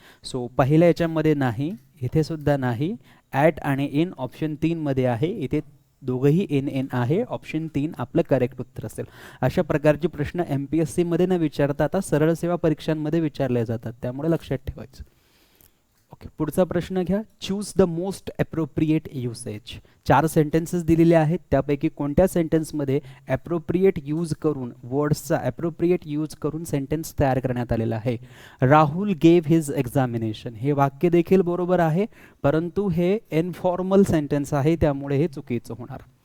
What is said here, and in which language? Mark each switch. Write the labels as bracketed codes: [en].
[mr] So पहिल्या याच्यामध्ये नाही, इथे सुद्धा नाही, ॲट आणि इन ऑप्शन 3 मध्ये आहे, इथे दोघंही इन आहे. ऑप्शन 3 आपलं करेक्ट उत्तर असेल. अशा प्रकारचे प्रश्न MPSC मध्ये न विचारता आता सरळ सेवा परीक्षांमध्ये विचारले जातात, त्यामुळे लक्षात ठेवायचं. ओके, पुढचा प्रश्न घ्या. [en] Choose the most appropriate usage. [mr] 4 sentences दिलेले आहेत, त्यापैकी कोणत्या सेंटेन्समध्ये अप्रोप्रिएट यूज करून, वर्ड्सचा अप्रोप्रिएट यूज करून सेंटेन्स तयार करण्यात आलेला आहे. [en] Rahul gave his examination, [mr] हे वाक्य देखील बरोबर आहे परंतु हे इनफॉर्मल सेंटेन्स आहे त्यामुळे हे चुकीचं होणार.